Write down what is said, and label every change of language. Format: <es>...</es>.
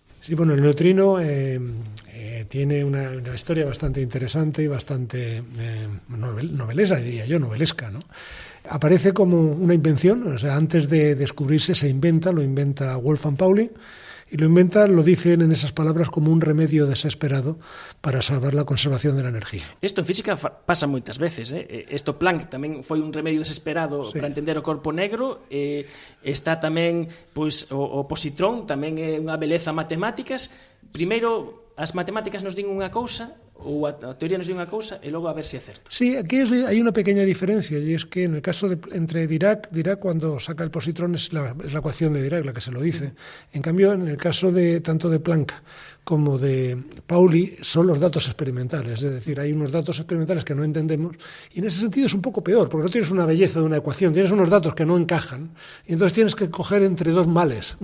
<es>Sí, bueno, el neutrino tiene una historia bastante interesante y bastante novelesca, diría yo, novelesca, ¿no? Aparece como una invención, o sea, antes de descubrirse lo inventa Wolfgang Pauli, y lo dicen en esas palabras como un remedio desesperado para salvar la conservación de la energía.</es> <gl>Isto en física pasa moitas veces, Isto Planck tamén foi un remedio desesperado para entender o corpo negro, está tamén pois o positrón, tamén é unha beleza matemáticas. Primeiro as matemáticas nos din unha cousa, ou a teoría nos di unha cousa, e logo a ver se é certo.</gl> <es>Sí, aquí hay una pequeña diferencia, y es que en el caso entre Dirac cuando saca el positrón es la ecuación de Dirac la que se lo dice. En cambio, en el caso tanto de Planck como de Pauli son los datos experimentales, es decir, hay unos datos experimentales que no entendemos, y en ese sentido es un poco peor, porque no tienes una belleza de una ecuación, tienes unos datos que no encajan, y entonces tienes que coger entre dos males.</es>